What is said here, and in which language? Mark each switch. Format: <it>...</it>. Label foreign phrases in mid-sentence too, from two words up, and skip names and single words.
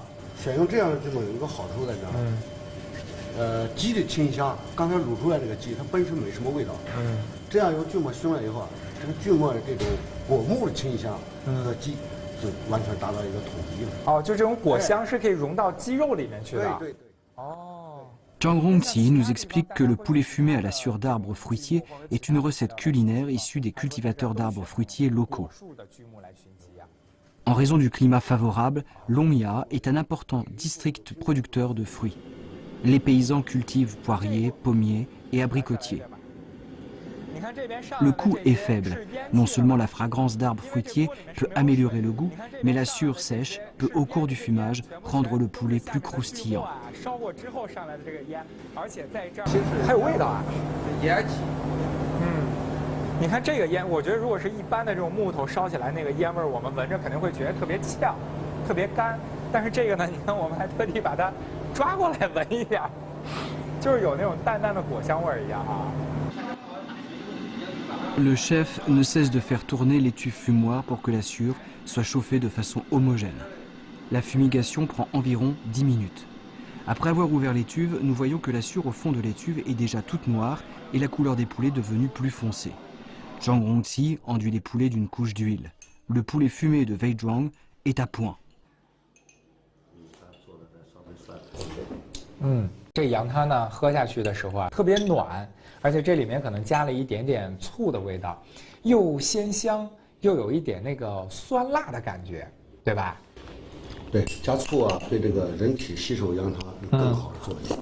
<zh>选用这样的锯末有一个好处在这儿，鸡的清香，刚才卤出来这个鸡它本身没什么味道，这样用锯末熏了以后这个锯末的这种果木的清香和鸡。就完全达到一个统一了。哦，就这种果香是可以融到鸡肉里面去的。对。哦。</zh> <fr>Zhang Rongqi nous explique que le poulet fumé à la sueur d'arbres fruitiers est une recette culinaire issue des cultivateurs d'arbres fruitiers locaux. En raison du climat favorable, Longya est un important district producteur de fruits. Les paysans cultivent poiriers, pommiers et abricotiers. Le coût est faible. Non seulement la fragrance d'arbres fruitiers peut améliorer le goût, mais la sûre sèche peut au cours du fumage rendre le poulet plus croustillant.</fr> <zh>还有味道啊，烟气。你看这个烟，我觉得如果是一般的这种木头烧起来，那个烟味儿，我们闻着肯定会觉得特别呛，特别干。但是这个呢，你看我们还特地把它抓过来闻一下，就是有那种淡淡的果香味儿一样啊。</zh> <fr>Le chef ne cesse de faire tourner l'étui fumoir pour que la sûre soit chauffée de façon homogène. La fumigation prend environ 10 minutes. Après avoir ouvert l'étuve, nous voyons que la sûre au fond de l'étuve est déjà toute noire et la couleur des poulets devenue plus foncée. Zhang Rongqi enduit les poulets d'une couche d'huile. Le poulet fumé de Wei Zhuang est à point.</fr> <zh>这羊汤呢，喝下去的时候啊，特别暖，而且这里面可能加了一点点醋的味道，又鲜香，又有一点那个酸辣的感觉，对吧？对，加醋啊，对这个人体吸收羊汤有更好的作用。</zh>